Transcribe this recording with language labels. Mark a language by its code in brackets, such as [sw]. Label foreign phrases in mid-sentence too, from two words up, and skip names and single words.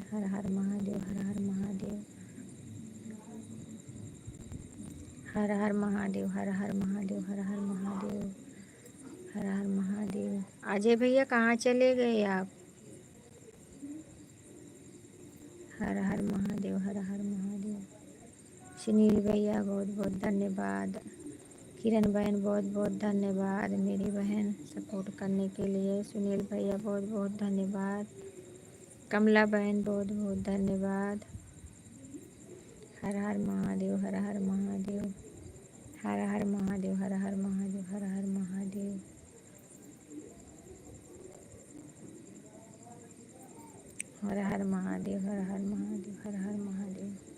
[hi] हर हर महादेव, हर हर महादेव, हर हर महादेव, हर हर महादेव, हर हर महादेव, हर हर महादेव। अजय भैया कहाँ चले गए आप? हर हर महादेव, हर हर महादेव। सुनील भैया बहुत बहुत धन्यवाद। किरण बहन बहुत बहुत धन्यवाद मेरी बहन सपोर्ट करने के लिए। सुनील भैया बहुत बहुत धन्यवाद। कमला बहन बहुत बहुत धन्यवाद। हर हर महादेव, हर हर महादेव, हर हर महादेव, हर हर महादेव, हर हर महादेव, हर हर महादेव, हर हर महादेव, हर हर महादेव।